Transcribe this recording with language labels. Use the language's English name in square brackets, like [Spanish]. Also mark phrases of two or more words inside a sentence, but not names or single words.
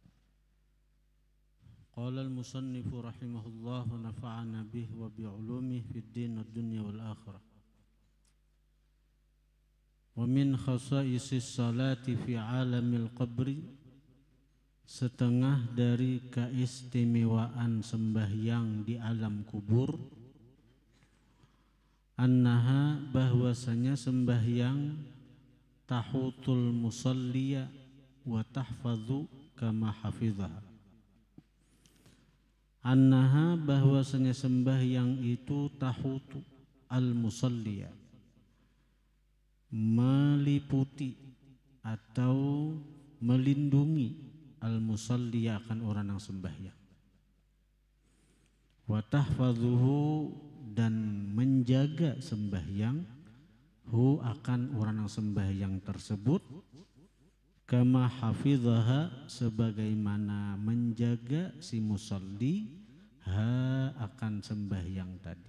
[Arabic] قال المصنف رحمه الله ونفعنا به وبعلومه في الدين والدنيا والآخرة. ومن خصائص الصلاة في عالم القبر, [Malay] setengah dari keistimewaan sembahyang di alam kubur, annaha, bahwasanya sembahyang [Arabic] تحوط المصلي وتحفظ كما حفظها. Annaha, [Malay] bahwasanya sembahyang itu [Arabic] تحوط المصلي, [Malay] meliputi atau melindungi al-musalli, akan orang yang sembahyang, [Arabic] وتحفظه, [Malay] dan menjaga sembahyang, hu, akan orang yang sembahyang tersebut, [Arabic] كما حفظها, [Malay] sebagaimana menjaga si musalli ha, akan sembahyang tadi.